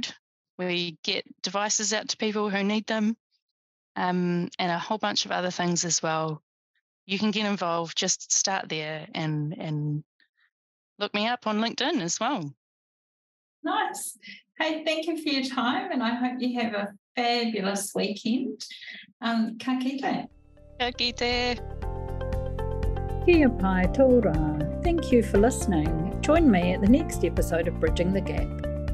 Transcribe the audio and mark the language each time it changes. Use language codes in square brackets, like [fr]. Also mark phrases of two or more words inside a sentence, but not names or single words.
[en] We get devices out to people who need them, and a whole bunch of other things as well. You can get involved. Just start there and look me up on LinkedIn as well. Nice. Hey, thank you for your time, and I hope you have a fabulous weekend. [mi] Ka kite. Ka kite. Kia pai tō rā. [en] Thank you for listening. Join me at the next episode of Bridging the Gap.